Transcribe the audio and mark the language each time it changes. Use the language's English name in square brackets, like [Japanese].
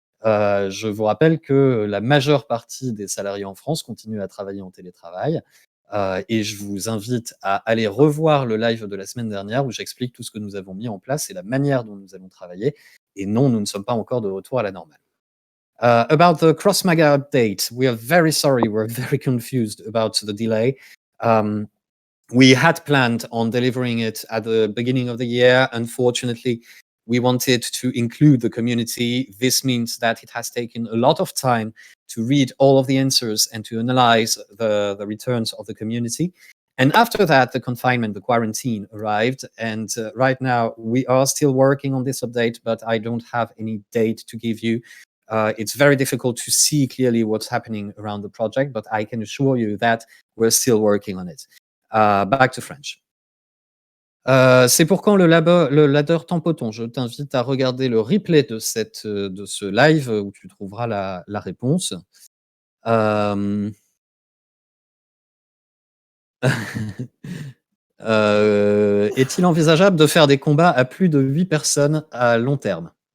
[French] Je vous rappelle que la majeure partie des salariés en France continuent à travailler en télétravail, et je vous invite à aller revoir le live de la semaine dernière où j'explique tout ce que nous avons mis en place et la manière dont nous allons travailler. Et non, nous ne sommes pas encore de retour à la normale. [English] About the Crossmaga update, we are very sorry, we're very confused about the delay. We had planned on delivering it at the beginning of the year. Unfortunately, we wanted to include the community. This means that it has taken a lot of time to read all of the answers and to analyze the returns of the community. And after that, the confinement, the quarantine arrived. And right now, we are still working on this update, but I don't have any date to give you. It's very difficult to see clearly what's happening around the project, but I can assure you that we're still working on it. Back to French. [French] C'est pour quand le ladder Tempoton? Je t'invite à regarder le replay de ce live, où tu trouveras la réponse. Est-il envisageable de faire des combats à plus de 8 personnes à long terme?